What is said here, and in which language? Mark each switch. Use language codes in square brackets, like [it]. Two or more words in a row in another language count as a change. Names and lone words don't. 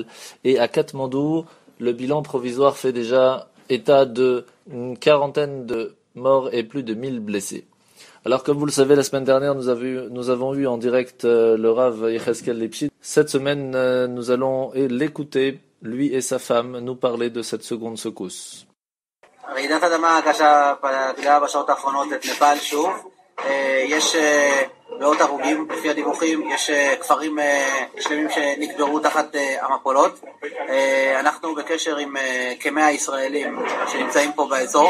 [fr] Et à Katmandou, le bilan provisoire fait déjà état de une quarantaine de morts et plus de 1000 blessés. Alors comme vous le savez, la semaine dernière, nous avons eu en direct le Rav Yecheskel Lipschitz. Cette semaine, nous allons l'écouter, lui et sa femme, nous parler de cette seconde secousse. [he] רעידת אדמה קשה פגעה בשעות האחרונות את נפאל שוב. יש מאות הרוגים לפי הדיווחים, יש כפרים שלמים שנקברו תחת המפולות. אנחנו בקשר עם כ100 ישראלים שנמצאים פה באזור.